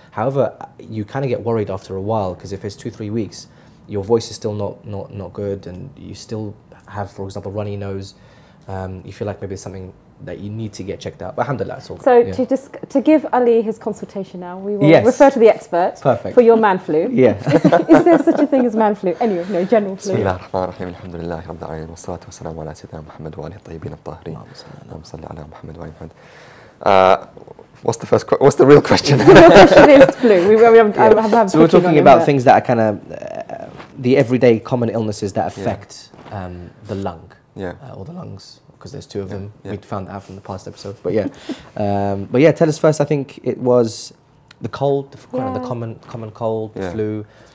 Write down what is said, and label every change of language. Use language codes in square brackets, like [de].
[en] However, you kind of get worried after a while, because if it's 2-3 weeks, your voice is still not good, and you still have, for example, runny nose. You feel like maybe it's something that you need to get checked out. But alhamdulillah, it's all good. So to give Ali his consultation now, we will refer to the expert for your man flu. Yeah. Is there such a thing as man flu? Anyway, no, general flu. [ar] بسم الله الرحمن الرحيم الحمد لله رب العالمين والصلاة والسلام على سيدنا محمد وآله الطيبين الطاهرين. اللهم صل على محمد وآل محمد. [en] What's the real question? The real question is flu. So we're talking about things that are kind of the everyday common illnesses that affect the lung, or the lungs, because there's two of them. We found that out from the past episode. But yeah, tell us first. I think it was the cold, kind of the common cold, the flu.